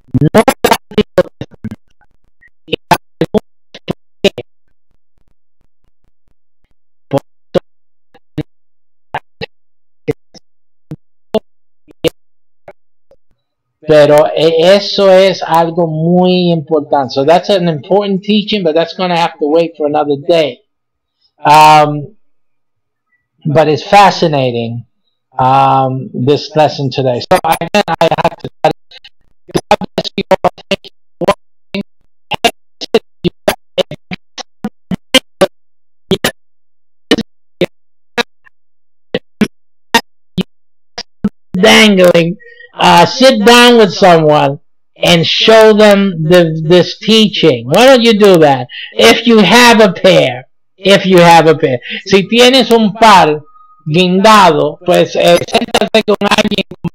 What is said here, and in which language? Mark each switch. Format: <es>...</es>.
<es>No el Antiguo Testamento. Y la pregunta es ¿qué? Pero eso es algo muy importante.</es> <en>So that's an important teaching, but that's going to have to wait for another day. But it's fascinating, this lesson today. So again, I have to tell you, God bless you all. Thank you for watching. Dangling. Sit down with someone and show them this teaching. Why don't you do that? If you have a pair.</en> <es>Si tienes un par guindado, pues siéntate con alguien.</es>